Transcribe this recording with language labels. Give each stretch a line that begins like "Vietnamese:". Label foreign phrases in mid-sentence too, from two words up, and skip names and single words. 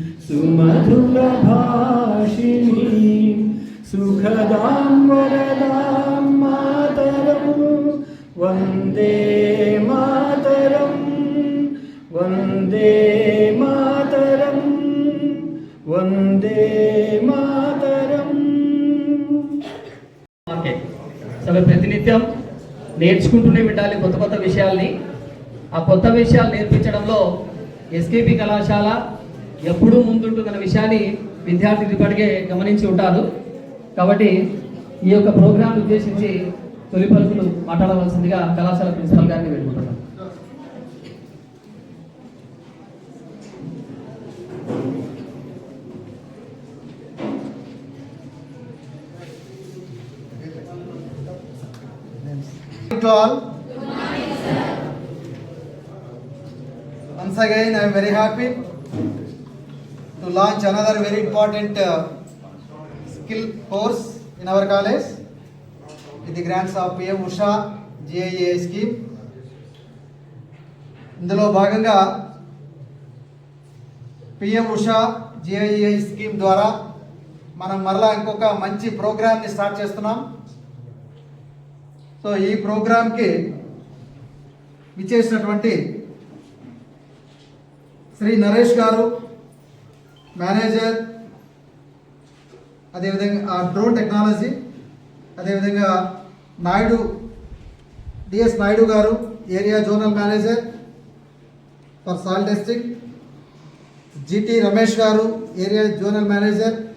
Sanskrit: सुमधुरभाषिणीं सुखदां वरदां मातरं वन्दे मातरं वन्दे मातरं वन्दे मातरं.
Telugu: సభ ప్రతినిత్యం నేర్చుకుంటూనే ఉండాలి కొత్త కొత్త విషయాల్ని. ఆ కొత్త విషయాలు నేర్పించడంలో ఎస్కేపీ కళాశాల ఎప్పుడూ ముందుంటుందన్న విషయాన్ని విద్యార్థులు ఇప్పటికే గమనించి ఉంటారు. కాబట్టి ఈ యొక్క ప్రోగ్రాం ఉద్దేశించి తొలి పలుకులు మాట్లాడవలసిందిగా కళాశాల ప్రిన్సిపల్ గారిని వేడుకుంటున్నాను.
English: To all. Once again, I am very happy to launch another very important skill course in our college with the grants of PM Usha GIA scheme.
Telugu: ఇందులో భాగంగా PM Usha GIA స్కీమ్ ద్వారా మనం మరలా ఇంకొక మంచి ప్రోగ్రామ్ని స్టార్ట్ చేస్తున్నాం. సో ఈ ప్రోగ్రామ్కి విచ్చేసినటువంటి శ్రీ నరేష్ గారు, మేనేజర్, అదేవిధంగా
English: drone technology,
Telugu: అదేవిధంగా నాయుడు డిఎస్ నాయుడు గారు,
English: area zonal manager for soil testing,
Telugu: జిటి రమేష్ గారు,
English: area zonal manager,